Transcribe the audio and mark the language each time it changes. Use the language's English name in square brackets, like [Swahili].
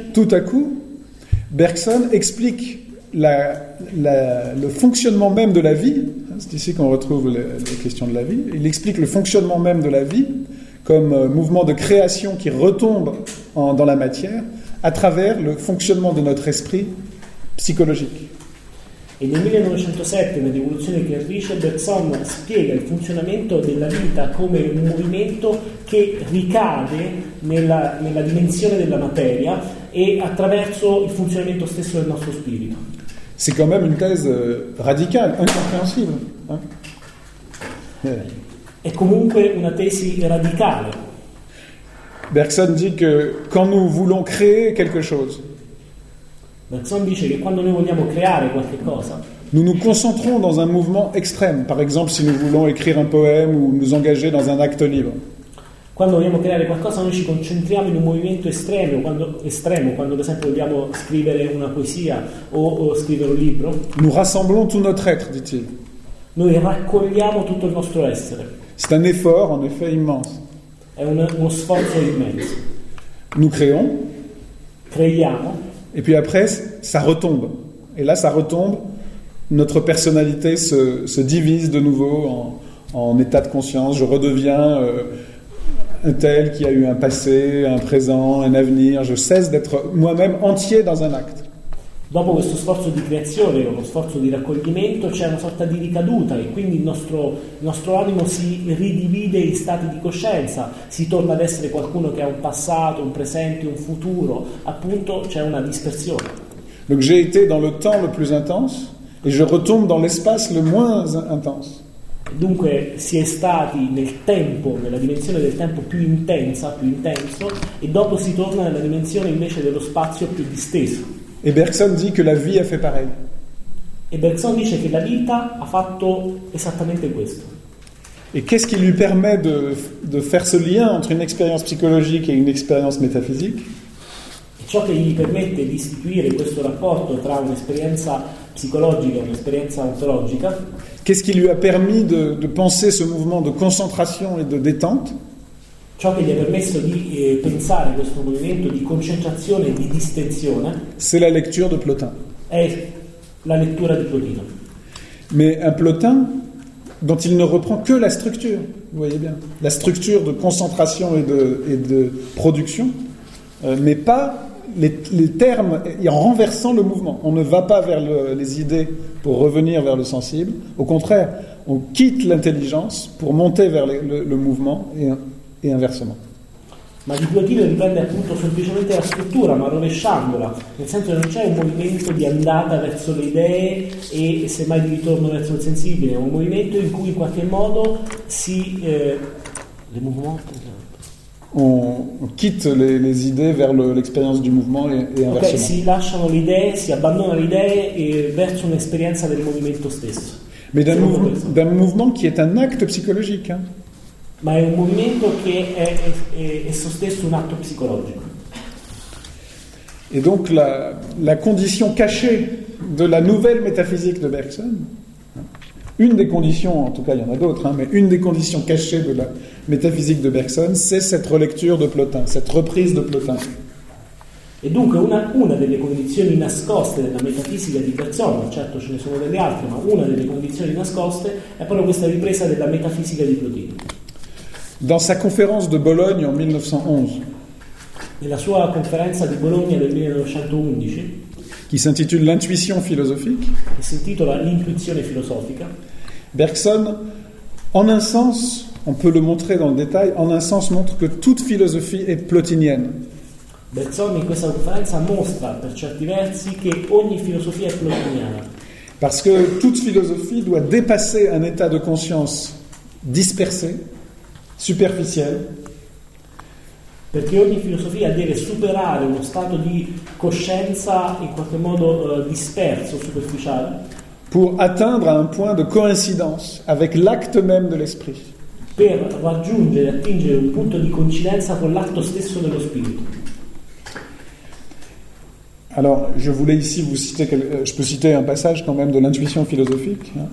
[French] Tout à coup, Bergson explique le fonctionnement même de la vie. C'est ici qu'on retrouve les questions de la vie. Il explique le fonctionnement même de la vie comme mouvement de création qui retombe dans la matière à travers le fonctionnement de notre esprit psychologique. [Italian] E nel 1907, nell'evoluzione creatrice, Bergson spiega il funzionamento della vita come un movimento che ricade nella dimensione della materia e attraverso il funzionamento stesso del nostro spirito. [French] C'est quand même une thèse radicale, incompréhensible. Hein? [Italian] È comunque una tesi radicale. [French] Bergson dit que quand nous voulons créer quelque chose, [Italian] Bergson dice che quando noi vogliamo creare qualche cosa, [French] nous nous concentrons dans un mouvement extrême. Par exemple, si nous voulons écrire un poème ou nous engager dans un acte libre. [Italian] Quando vogliamo creare qualcosa, noi ci concentriamo in un movimento estremo, quando per esempio vogliamo scrivere una poesia o scrivere un libro. [French] Nous rassemblons tout notre être, dit-il. [Italian] Noi raccogliamo tutto il nostro essere. [French] C'est un effort, en effet, immense. [Italian] È uno sforzo immenso. [French] Nous créons. [Italian] Creiamo. [French] Et puis après, ça retombe. Et là, ça retombe, notre personnalité se divise de nouveau en état de conscience. Je redeviens un tel qui a eu un passé, un présent, un avenir. Je cesse d'être moi-même entier dans un acte. [Italian] Dopo questo sforzo di creazione, uno sforzo di raccoglimento, c'è una sorta di ricaduta e quindi il nostro animo si ridivide in stati di coscienza, si torna ad essere qualcuno che ha un passato, un presente, un futuro, appunto c'è una dispersione. [French] Donc j'ai été dans le temps le plus intense et je retombe dans l'espace le moins intense. [Italian] Dunque si è stati nel tempo, nella dimensione del tempo più intensa, più intenso, e dopo si torna nella dimensione invece dello spazio più disteso. [French] Et Bergson dit que la vie a fait pareil. Et [Italian] Bergson dice che la vita ha fatto esattamente questo. [French] Et qu'est-ce qui lui permet de faire ce lien entre une expérience psychologique et une expérience métaphysique? Et [Italian] ciò che gli permette di istituire questo rapporto tra un'esperienza psicologica e un'esperienza ontologica? [French] Qu'est-ce qui lui a permis de penser ce mouvement de concentration et de détente? [Italian] Ciò che gli ha permesso di pensare questo movimento di concentrazione e di distensione. [French] C'est la lecture de Plotin. [Italian] È la lettura di Plotino. [French] Mais un Plotin dont il ne reprend que la structure, vous voyez bien, la structure de concentration et de production, mais pas les termes, en renversant le mouvement. On ne va pas vers les idées pour revenir vers le sensible. Au contraire, on quitte l'intelligence pour monter vers le mouvement et inversement. [Italian] Ma di Plotino riprende appunto semplicemente la struttura, ma rovesciandola, nel senso che non c'è un movimento di andata verso le idee e semmai di ritorno verso il sensibile, è un movimento in cui in qualche modo si [French] le mouvement. On quitte les idées vers l'expérience du mouvement et inversement. [Italian] Okay, si lasciano le idee, si abbandonano le idee e verso un'esperienza del movimento stesso. [French] Mais d'un mouvement qui est un acte psychologique. Hein. [Italian] Ma è un movimento che è esso stesso un atto psicologico. E [French] donc la condition cachée de la nouvelle métaphysique de Bergson, une des conditions, en tout cas il y en a d'autres, hein, mais une des conditions cachées de la métaphysique de Bergson, c'est cette relecture de Plotin, cette reprise de Plotin. [Italian] E dunque una delle condizioni nascoste della metafisica di Bergson, certo ce ne sono delle altre, ma una delle condizioni nascoste è proprio questa ripresa della metafisica di Plotino. [French] Dans sa conférence de Bologne en 1911. [Italian] Nella sua conferenza di Bologna del 1911, [French] qui s'intitule L'intuition philosophique. [Italian] Che si intitola L'intuizione filosofica. [French] Bergson, en un sens, on peut le montrer dans le détail, en un sens montre que toute philosophie est plotinienne. [Italian] Bergson in questa conferenza mostra per certi versi che ogni filosofia è plotiniana. [French] Parce que toute philosophie doit dépasser un état de conscience dispersé, superficiel. [Italian] Perché ogni filosofia deve superare uno stato di coscienza in qualche modo disperso, superficiale. [French] Pour atteindre un point de coïncidence avec l'acte même de l'esprit. [Italian] Per raggiungere e attingere un punto di coincidenza con l'atto stesso dello spirito. [French] Alors, je voulais ici vous citer, je peux citer un passage quand même de l'intuition philosophique.